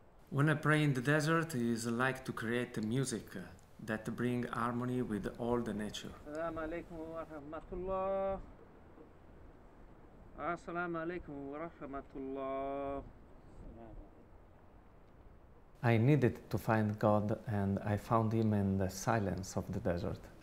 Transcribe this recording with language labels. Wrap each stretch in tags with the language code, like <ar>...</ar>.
<en>When I pray in the desert, it is like to create a music that bring harmony with all the nature.</en> <ar>السلام عليكم ورحمة الله. السلام عليكم ورحمة الله.</ar> <en>I needed to find God, and I found Him in the silence of the desert.</en>